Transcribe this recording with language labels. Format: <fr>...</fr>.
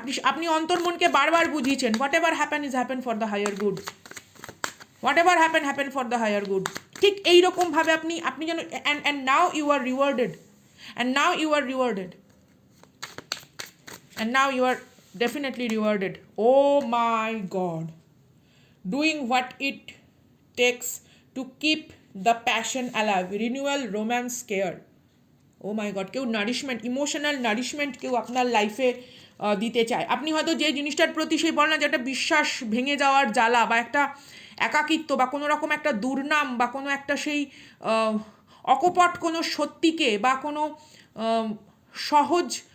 <bn>আপনি অন্তর্মনকে বারবার বুঝিয়েছেন</bn> <en>Whatever happen is happen for the higher good, whatever happen for the higher good.</en> <bn>ঠিক এইরকমভাবে আপনি যেন</bn> <en>And now you are rewarded, and now you are rewarded, and now you are definitely rewarded. Oh my God, doing what it takes to keep the passion alive, renewal, romance, care. Oh my God,</en> <bn>কেউ nourishment, emotional nourishment কেউ আপনার লাইফে দিতে চায়। আপনি হয়তো যে জিনিসটার প্রতি সেই বলে না যে একটা বিশ্বাস ভেঙে যাওয়ার জ্বালা বা একটা একাকিত্ব বা কোনো রকম একটা দুর্নাম বা কোনো একটা সেই অকপট কোনো সত্যিকে বা কোনো সহজ</bn>